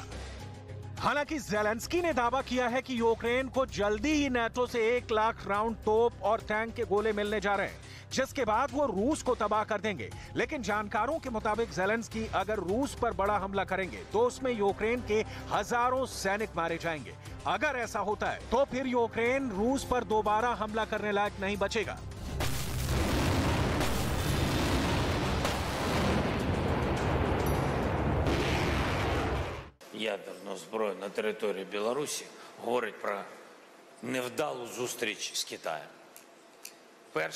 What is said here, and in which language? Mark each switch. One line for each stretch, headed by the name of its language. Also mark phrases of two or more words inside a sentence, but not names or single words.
Hindi: हालांकि ज़ेलेंस्की ने दावा किया है कि यूक्रेन को जल्दी ही नाटो से 1 लाख राउंड तोप और टैंक के गोले मिलने जा रहे हैं, जिसके बाद वो रूस को तबाह कर देंगे। लेकिन जानकारों के मुताबिक ज़ेलेंस्की अगर रूस पर बड़ा हमला करेंगे तो उसमें यूक्रेन के हजारों सैनिक मारे जाएंगे। अगर ऐसा होता है तो फिर यूक्रेन रूस पर दोबारा हमला करने लायक नहीं बचेगा।
Ukrainian: Ядерну зброю на території Білорусі говорить про невдалу зустріч з Китаєм.